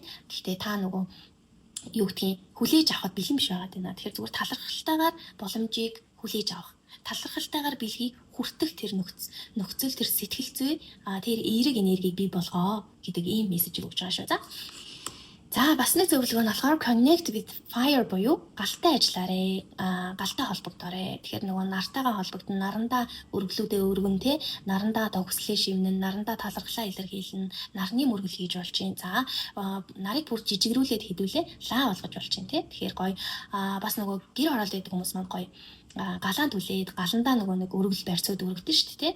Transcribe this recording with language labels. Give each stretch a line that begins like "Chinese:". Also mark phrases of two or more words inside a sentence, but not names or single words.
Mongolian: Гэхдээ та нөгөө юу гэдгийг хүлээж авахд бэлэн биш байгаад байна. Тэгэхээр зүгээр талархалтайгаар боломжийг хүлээж авах. Талархалтайгаар бэлгийг хүртэх тэр нөхцөл тэр сэтгэл зүй тэр эерэг энергийг бий болгоо гэдэг ийм мессежийг өгч байгаа шүү. За бас нэг зөвлөгөө нь болохоор
English: connect with fire
Mongolian: буюу галтай ажиллаарэ. Галтай холбогдоорой. Тэгэхээр нөгөө нартайгаа холбогдсон, нарандаа өргөлүүдээ өргөн те, нарандаа одоо хүслээ шивнэн, нарандаа талархлаа илэрхийлнэ, нарны мөргөл хийж болж чинь. За нарыг бүр жижигрүүлээд хідүүлээ лаа болгож болж чинь те. Тэгэхээр гоё бас нөгөө гэр оролт гэдэг хүмүүс маань гоё галаан түлээд галандаа нөгөө нэг өргөл барьцууд өргөдөн шүү дээ те.